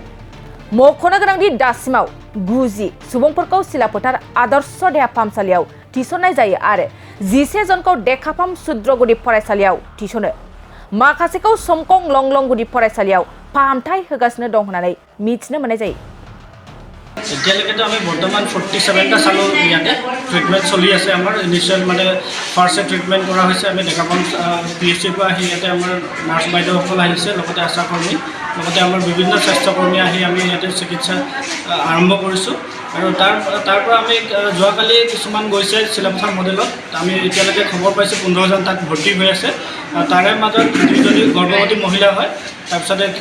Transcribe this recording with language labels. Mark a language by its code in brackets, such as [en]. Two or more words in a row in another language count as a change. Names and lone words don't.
[brx] मख'नो गोनांदि दासिमाव 90 सुबुंफोरखौ सिलाफोथार आदर्श देहा फाहामसालियाव थिसननाय जायो आरो 11 जनखौ देखाफाम सुद्रगुदि फरायसालियाव थिसनो माखासेखौ समकं लं गुदि फरायसालियाव फाहामथाय होगासिनो दं होननानै मिथिनो मोननाय जायो। [as] এতিয়ালৈকেতো আমি বৰ্তমান 47টা চালো ইয়াতে ট্ৰিটমেণ্ট চলি আছে আমাৰ ইনিচিয়েল মানে ফাৰ্ষ্ট ট্ৰিটমেণ্ট কৰা হৈছে আমি দেখাপাম PHCৰ পৰা আহি ইয়াতে আমাৰ নাৰ্ছ বাইদেউসকল আহিছে লগতে আশাকৰ্মী লগতে আমাৰ বিভিন্ন স্বাস্থ্যকৰ্মী আহি আমি ইয়াতে চিকিৎসা আৰম্ভ কৰিছোঁ আৰু তাৰ পৰা আমি যোৱাকালি কিছুমান গৈছে চিলাপথাৰ মডেলত আমি এতিয়ালৈকে খবৰ পাইছোঁ 15 জন তাত ভৰ্তি হৈ আছে তাৰে মাজত 2জনী গৰ্ভৱতী মহিলা হয় তাৰপিছতে